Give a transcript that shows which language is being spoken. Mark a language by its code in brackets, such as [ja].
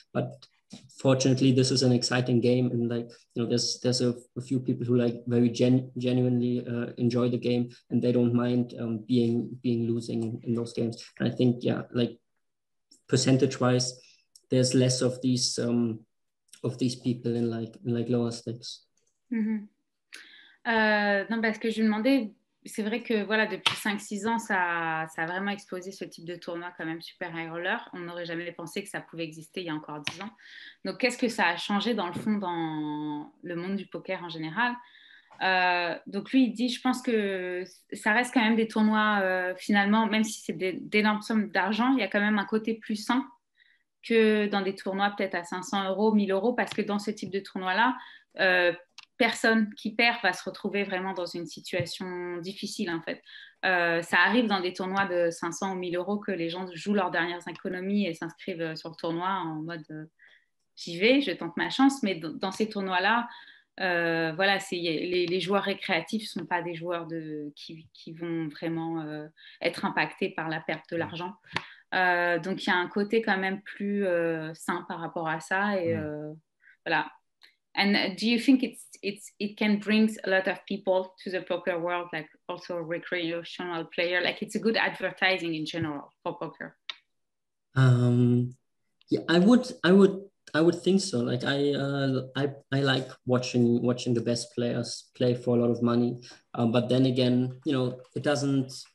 [en] But fortunately, this is an exciting game, and like, you know, there's a few people who like very genuinely enjoy the game, and they don't mind being losing in those games. And I think, yeah, like percentage wise, there's less of these people in like lower stakes. [fr] Non, parce que je lui demandais, c'est vrai que voilà, depuis 5-6 ans, ça a vraiment explosé ce type de tournoi quand même, super high roller. On n'aurait jamais pensé que ça pouvait exister il y a encore 10 ans. Donc, qu'est-ce que ça a changé dans le fond dans le monde du poker en général? Donc lui, il dit, je pense que ça reste quand même des tournois, finalement, même si c'est d'énormes sommes d'argent, il y a quand même un côté plus sain que dans des tournois peut-être à 500 euros, 1000 euros, parce que dans ce type de tournoi-là, personne qui perd va se retrouver vraiment dans une situation difficile en fait. Ça arrive dans des tournois de 500 ou 1000 euros que les gens jouent leurs dernières économies et s'inscrivent sur le tournoi en mode j'y vais, je tente ma chance, mais dans ces tournois-là, voilà, les joueurs récréatifs ne sont pas des joueurs qui vont vraiment être impactés par la perte de l'argent. Donc il y a un côté quand même plus sain par rapport à ça et voilà. [en] And do you think it can bring a lot of people to the poker world, like also recreational player? Like it's a good advertising in general for poker. Yeah, I would think so. Like I like watching the best players play for a lot of money, but then again, you know, it doesn't.